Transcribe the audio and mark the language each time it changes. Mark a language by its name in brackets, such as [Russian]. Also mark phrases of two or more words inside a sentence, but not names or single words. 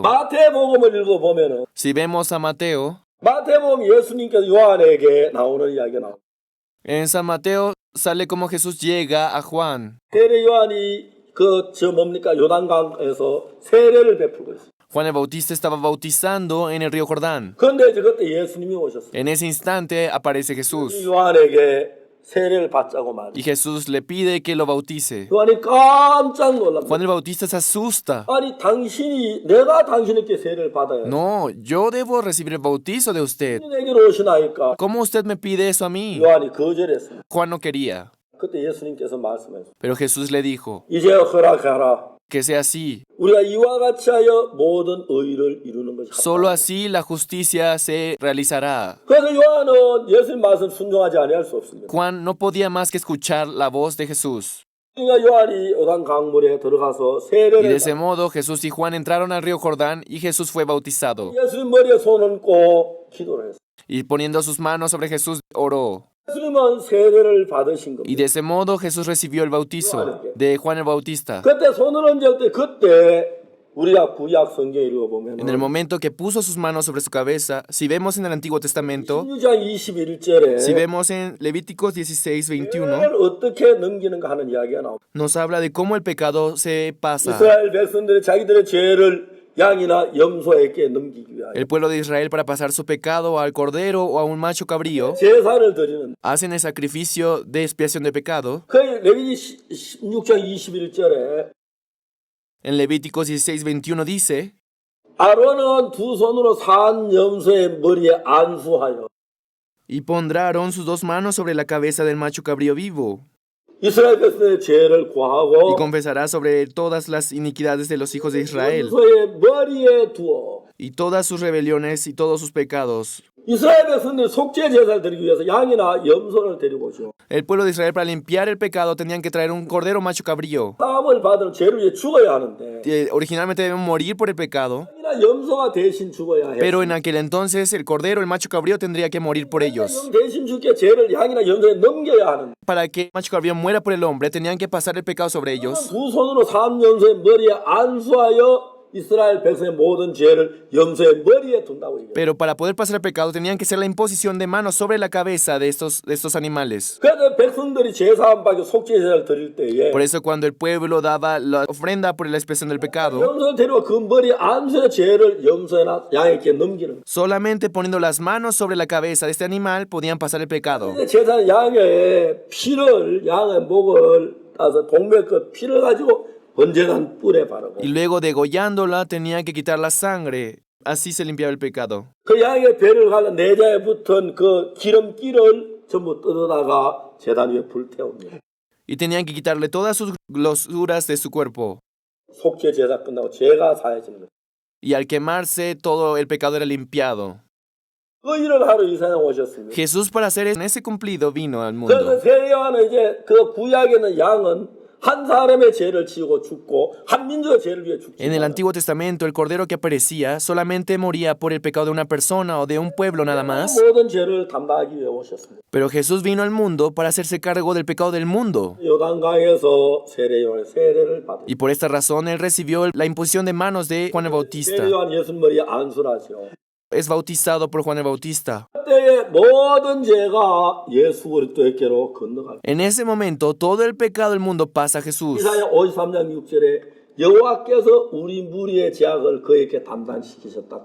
[Korean] 마태복음을 읽어보면은 [Spanish] Si vemos a Mateo, [Korean] 마태복음 예수님께서 요한에게 나오는 이야기가 나옵니다. [Spanish] en San Mateo sale como Jesús llega a Juan. [Korean] 세례 요한이 뭡니까 요단강에서 세례를 베풀고 있어요. [Spanish] Juan el Bautista estaba bautizando en el río Jordán. [Korean] 그런데 이제 그때 예수님이 오셨어요. [Spanish] En ese instante aparece Jesús [Korean] 요한에게 세례를 받자고 말해요. [Spanish] y Jesús le pide que lo bautice. [Korean] 요한이 깜짝 놀랍니다. [Spanish] Juan el Bautista se asusta. [Korean] 아니 내가 당신에게 세례를 받아야 돼. [Spanish] No, yo debo recibir el bautizo de usted. [Korean] 내게로 오시나이까? [Spanish] ¿Cómo usted me pide eso a mí? [Korean] 요한이 거절했어요. [Spanish] Juan no quería. [Korean] 그때 예수님께서 말씀하셨어요. [Spanish] Pero Jesús le dijo, [Korean] 이제 허락하라. [Spanish] Que sea así. [Korean] 우리가 이와 같이 하여 모든 의를 이루는 것이 [Spanish] Solo así la justicia se realizará. [Korean] 그래서 요한은 예수님 말씀 순종하지 아니할 수 없습니다. [Spanish] Juan no podía más que escuchar la voz de Jesús. [Korean] 그러니까 요한이 요단 강물에 들어가서 [Spanish] Y de [Korean] 세례를 [Spanish] ese modo Jesús y Juan entraron al río Jordán y Jesús fue bautizado. [Korean] 예수님 머리에 손을 얹고 기도를 했어요. [Spanish] Y poniendo sus manos sobre Jesús, oró. [Korean] 예수님은 세례를 받으신 [Spanish] Y [Korean] 겁니다. [Spanish] de ese modo Jesús recibió el bautizo de Juan el Bautista. [Korean] 그때 손을 얹을 때 그때 우리가 구약 성경 읽어보면 [Spanish] En el momento que puso sus manos sobre su cabeza, si vemos en el Antiguo Testamento, [Korean] 16장 21절에 [Spanish] si vemos en Levíticos 16:21, [Korean] 죄를 어떻게 넘기는가 하는 이야기가 나옵니다. [Spanish] nos habla de cómo el pecado se pasa. [Korean] 이스라엘 백성들이 자기들의 죄를 양이나 염소에게 넘기기 위하여 [Spanish] El pueblo de Israel, para pasar su pecado al cordero o a un macho cabrío, [Korean] 제사를 드리는 [Spanish] hacen el sacrificio de expiación de pecado. [Korean] 그 레위기 16장 21절에 [Spanish] En Levíticos 16:21 dice, [Korean] 아론은 두 손으로 산 염소의 머리에 안수하여 [Spanish] y pondrá Aarón sus dos manos sobre la cabeza del macho cabrío vivo, [Korean] 이스라엘 백성의 죄를 [Spanish] y [Korean] 고하고 [Spanish] confesará sobre todas las iniquidades de los hijos de Israel, [Korean] 염소의 머리에 두어 [Spanish] y todas sus rebeliones y todos sus pecados. [Korean] 이스라엘 백성들이 속죄 제사를 드리기 위해서 양이나 염소를 데리고 오죠. [Spanish] El pueblo de Israel, para limpiar el pecado, tenían que traer un cordero macho cabrío. [Korean] 사함을 받은 죄를 위해 죽어야 하는데 [Spanish] Originalmente deben morir por el pecado, [Korean] 양이나 염소가 대신 죽어야 해. [Spanish] pero en aquel entonces el cordero, el macho cabrío, tendría que morir por ellos. [Korean] 양 대신 죽게 죄를 양이나 염소에 넘겨야 하는. [Spanish] Para que el macho cabrío muera por el hombre, tenían que pasar el pecado sobre ellos. [Korean] 두 손으로 산 염소의 머리에 안수하여 이스라엘 백성의 모든 죄를 염소의 머리에 둔다고 얘기해요. [Spanish] Pero para poder pasar el pecado, tenían que hacer la imposición de manos sobre la cabeza de estos animales. [Korean] 그래서 백성들이 제사함 받고 속죄 제사를 드릴 때에 [Spanish] Por eso cuando el pueblo daba la ofrenda por la expiación del pecado, [Korean] 염소를 데리고 그 머리에 안수의 죄를 염소나 양에게 넘기는. [Spanish] solamente poniendo las manos sobre la cabeza de este animal podían pasar el pecado. [Korean] 제사는 양의 피를 양의 목을 따서 동맥 그 피를 가지고 번제단 뿔에 바르고 [Spanish] Y luego degollándola tenían que quitar la sangre. Así se limpiaba el pecado. [Korean] 그 양의 배를 가는 내자에 붙은 그 기름기를 전부 뜯어다가 제단 위에 불태웁니다. [Spanish] Y tenían que quitarle todas sus glosuras de su cuerpo. [Korean] 속죄 제사 끝나고 죄가 사해지는 거예요. [Spanish] Y al quemarse, todo el pecado era limpiado. [Korean] 그 일을 하러 이 세상 오셨습니다. [Spanish] Jesús, para hacer ese cumplido, vino al [Korean] 그래서 [Spanish] mundo. [Korean] 세례요한은 이제 그 구약에는 양은 한 사람의 죄를 지고 죽고 한 민족의 죄를 위해 죽지. [Spanish] En el Antiguo Testamento, el cordero que aparecía solamente moría por el pecado de una persona o de un pueblo nada más. [Korean] 모든 죄를 담당하기 위해 오셨습니다. [Spanish] Pero Jesús vino al mundo para hacerse cargo del pecado del mundo. [Korean] 요단강에서 세례요한의 세례를 받은. [Spanish] Y por esta razón, él recibió la imposición de manos de Juan el Bautista. [Korean] 세례요한 예수 머리에 안수라죠. [Spanish] Es bautizado por Juan el Bautista. [Korean] 그때의 모든 죄가 예수 그리스도에게로 건너갑니다. [Spanish] En ese momento, todo el pecado del mundo pasa a Jesús. [Korean] 이사야 53장 6절에 여호와께서 우리 무리의 죄악을 그에게 담당시키셨다.